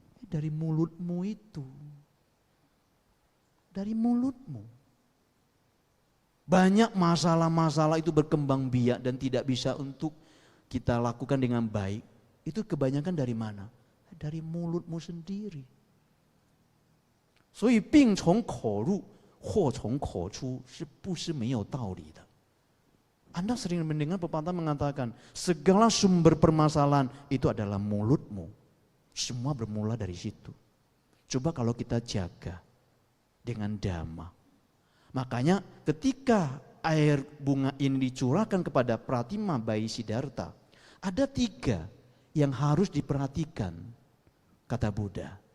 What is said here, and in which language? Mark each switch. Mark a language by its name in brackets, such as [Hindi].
[Indonesian] Dari mulutmu itu. Dari mulutmu. Banyak masalah-masalah itu berkembang biak dan tidak bisa untuk kita lakukan dengan baik. Itu kebanyakan dari mana? Dari mulutmu sendiri. [Chinese] 所以病从口入，祸从口出，是不是没有道理的？ [Indonesian] Anda sering mendengar pepatah mengatakan, segala sumber permasalahan itu adalah mulutmu. Semua bermula dari situ. Coba kalau kita jaga dengan dhamma. Makanya ketika air bunga ini dicurahkan kepada Pratima bayi Siddhartha, ada 3 yang harus diperhatikan, kata Buddha.